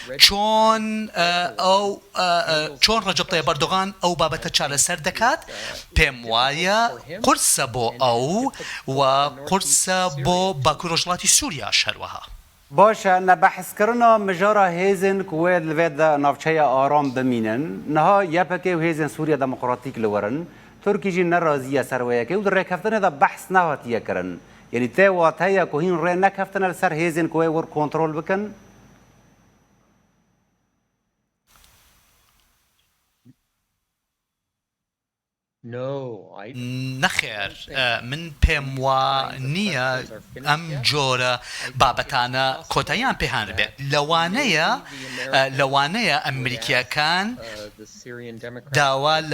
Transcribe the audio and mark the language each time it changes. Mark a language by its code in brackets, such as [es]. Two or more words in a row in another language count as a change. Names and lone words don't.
[ckb] چۆن ڕەجەب تەیب ئەردۆغان ئەو بابەتە چارەسەر دەکات پێم وایە قورسە بۆ ئەو و قورسە بۆ باکوور ڕۆژهەڵاتی سووریاش هەروەها [ku] باشە نەبەحثکردنا مژارە هێزن کو wê li vê de navçeya aram bimînin niha yepekê û hêzên Sûriya Demokratîk li werin Tirkî jî neraziye ser wê yekê û di rêkeftinê de behs nehatiye kirin yanî tê wat heye ku hîn rê nekeftin li ser hêzên ku wê wir kontrol bikin [ckb] نەخێر من پێم وە نییە ئەم جۆرە بابەتانە کۆتاییان پێهان بێت لەوانەیە ئەمریکیەکان داوا لە